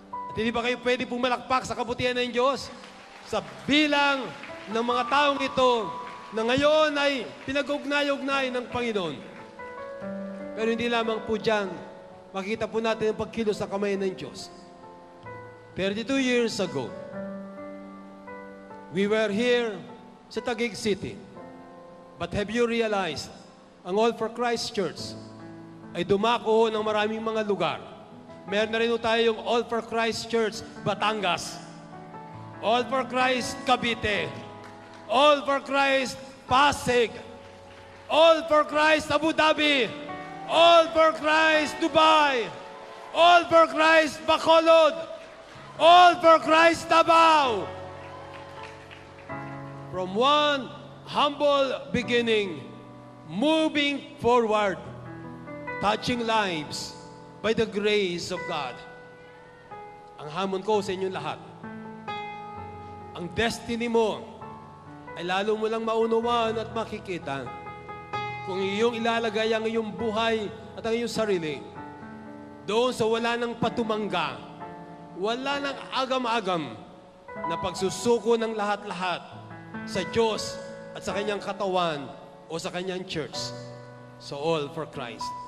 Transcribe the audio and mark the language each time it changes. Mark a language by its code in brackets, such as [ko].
[tl] At hindi ba kayo pwede pumalakpak sa kabutihan ng Diyos? Sa bilang ng mga taong ito na ngayon ay pinag-ugnay-ugnay ng Panginoon. Pero hindi lamang po dyan, makita po natin ang pagkilos sa kamay ng Diyos. [en] 32 years ago, we were here [tl] sa [en] Taguig City. But have you realized, [tl] ang All for Christ Church ay dumako ng maraming mga lugar. Meron na rin tayong All for Christ Church Batangas, All for Christ Cavite, All for Christ Pasig, All for Christ Abu Dhabi. All for Christ Dubai. All for Christ Bacolod. All for Christ Davao. [en] From one humble beginning, moving forward, touching lives by the grace of God. [tl] Ang hamon ko sa inyong lahat, ang destiny mo ay lalo mo lang maunawaan at makikita kung iyong ilalagay ang iyong buhay at ang iyong sarili doon sa wala nang patumangga, wala nang agam-agam na pagsusuko ng lahat-lahat sa Diyos at sa kanyang katawan o sa kanyang church. [en] So all for Christ.